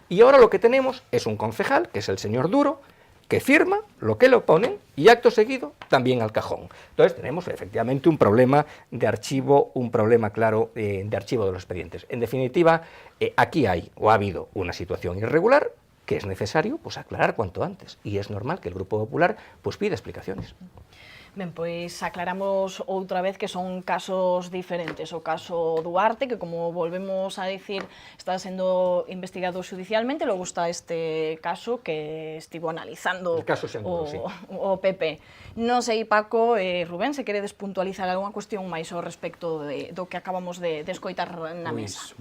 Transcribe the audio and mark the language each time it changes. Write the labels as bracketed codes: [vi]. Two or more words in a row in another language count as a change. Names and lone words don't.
[es] Y ahora lo que tenemos es un concejal, que es el señor Duro, que firma lo que le ponen y acto seguido también al cajón. Entonces tenemos efectivamente un problema de archivo, un problema claro de archivo de los expedientes. En definitiva, aquí hay o ha habido una situación irregular que es necesario pues aclarar cuanto antes, y es normal que el Grupo Popular pues pida explicaciones. [gl] Ben, pois aclaramos outra vez que son casos diferentes. O caso Duarte, que como volvemos a decir, está sendo investigado judicialmente, logo está este caso que estivo analizando o PP. Non sei, Paco, Rubén, se queredes puntualizar algunha cuestión máis ao respecto do que acabamos de escoitar na mesa.